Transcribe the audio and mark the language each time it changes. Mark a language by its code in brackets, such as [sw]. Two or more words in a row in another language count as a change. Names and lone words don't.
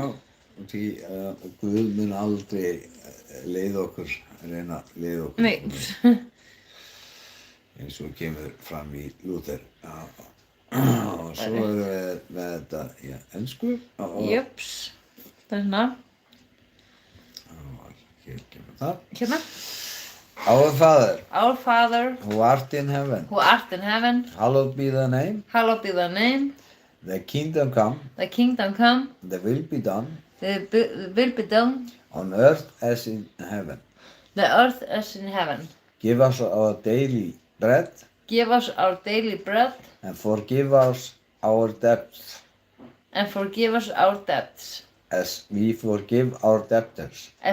[is] Því Guð mun aldrei leiða okkur, reyna að leiða okkur. Nei. Eins og kemur fram í Luther. Og svo við með þetta í ensku. Jöps. Það hérna. Hér kemur það. Hérna. [en] Our Father, who art in heaven, hallowed be thy name. The kingdom come, the will be done, on earth as in heaven. Give us our daily bread, and forgive us our debts, as we forgive our debtors.